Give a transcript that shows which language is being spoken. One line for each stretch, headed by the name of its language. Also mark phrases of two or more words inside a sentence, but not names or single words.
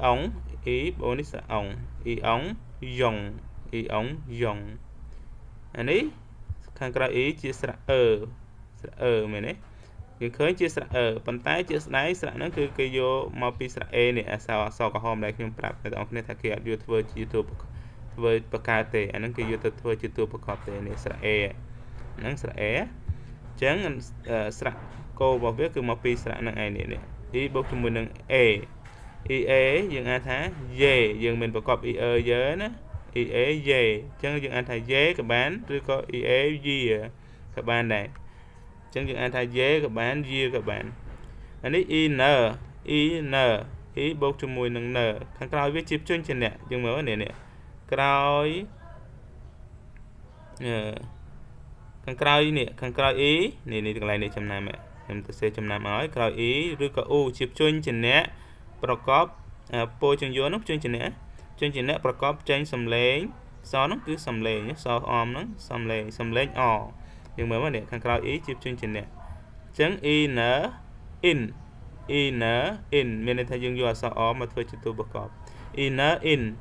Khmer: អង e បងនេះស្រៈអង e អងយ៉ង e អងយ៉ងអានេះខាងក្រៅ e ជាស្រៈស្រៈមែនទេយើងឃើញជាស្រៈប៉ុន្តែជាស្ដែងស្រៈហ្នឹងគឺគេយកមកពីស្រៈ a នេះអក្សរក្រហមដែលខ្ញុំប្រាប់អ្នកនរគ្នាថាគេអត់យកធ្វើជាតួធ្វើបង្កើតទេអាហ្នឹងគេយកទៅធ្វើជាតួប្រកបទេនេះស្រៈ a ហ្នឹងស្រៈ a អញ្ចឹងស្រៈគោរបស់វាគឺមកពីស្រៈហ្នឹងឯងនេះ e បូកជាមួយនឹង a
Chinese: e a
Khmer: យើងអានថា y យើងមិនប្រកប
Chinese: e a
Khmer: យើណា
Chinese: e a y
Khmer: អញ្ចឹងយើងអានថា y ក៏បានឬក៏
Chinese: e a y
Khmer: ក៏បានដែរអញ្ចឹងយើងអានថា y ក៏បាន y ក៏បានអានេះ
Chinese: e n e n e
Khmer: បូកជាមួយនឹង n ខាងក្រោយវាជាភ្ជញ្ជនៈយើងមើលនេះក្រោយ ខាងក្រោយនេះខាងក្រោយ e នេះកន្លែងនេះចំណាំខ្ញុំទៅសេចំណាំឲ្យក្រោយ e ឬក៏ u ជាភ្ជញ្ជនៈប្រកបពោជញ្ញនោះភ្ជញ្ជនៈប្រកបចេញសំឡេងសនោះគឺសំឡេងសអមហ្នឹងសំឡេងអយើងមើលមកនេះខាងក្រោយ e ជាភ្ជញ្ជនៈអញ្ចឹង
Chinese: e n in e n in
Khmer: មានន័យថាយើងយកអក្សរអមកធ្វើជាតួប្រកប
Chinese: e n in